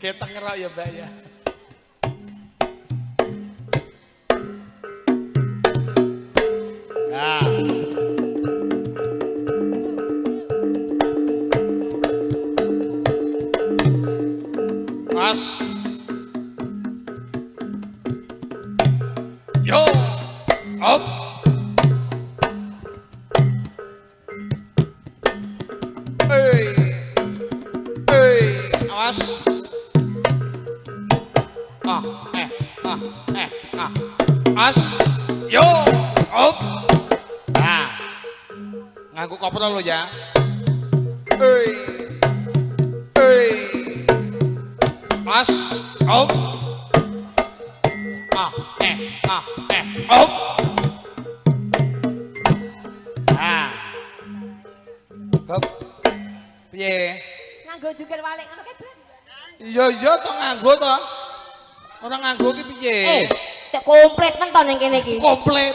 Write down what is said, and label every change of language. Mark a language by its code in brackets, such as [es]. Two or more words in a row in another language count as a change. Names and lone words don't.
[jv] Keteng ngerok ya Mbak ya. Nah. Mas. Yo. Up. Hey. Hey, awas. As. Yo. Up. Nah. Nganggo koprol lo ya. Hey. Hey. As. Up. Up. Nah. Hop. Piye? Nganggo jungkir balik ngono kae, Bang. Iya to nganggo to. Ora nganggo ki piye? Cek komplit men to ning kene iki. Komplit.